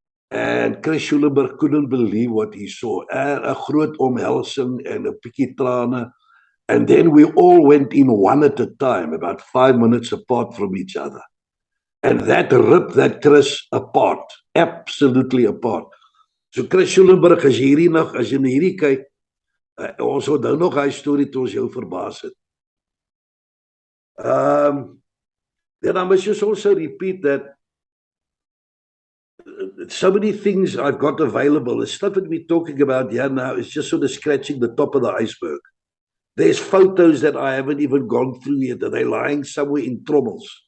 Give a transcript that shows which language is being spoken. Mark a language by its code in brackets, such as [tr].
[en] And Chris Schulenburg couldn't believe what he saw. A [af] groot omhelsing [en] and a [af] pikkie trane. [en] And then we all went in one at a time, about 5 minutes apart from each other. And that ripped that Chris apart, absolutely apart. [af] So Chris Schulenburg, as jy hierdie kyk, ons onthou nog hy storie toe ons jou verbaas het. [en] Then I must just also repeat that so many things I've got available. The stuff that we're talking about here now is just sort of scratching the top of the iceberg. There's photos that I haven't even gone through yet, that they're lying somewhere in trommels.